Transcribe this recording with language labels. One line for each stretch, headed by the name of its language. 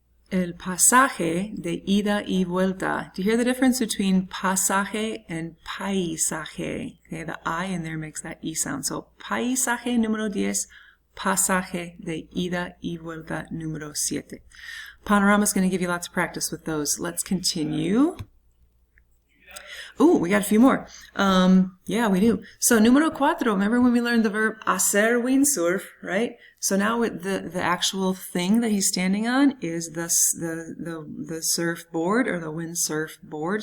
Spanish: El pasaje de ida y vuelta.
English: Do you hear the difference between pasaje and paisaje? Okay, the I in there makes that E sound.
Spanish: So, paisaje número 10, pasaje de ida y vuelta número 7.
English: Panorama is going to give you lots of practice with those. Let's continue. Oh, we got a few more. Yeah, we do. So, número cuatro, remember when we learned the verb hacer windsurf, right? So now with the actual thing that he's standing on is the surfboard or the windsurf board.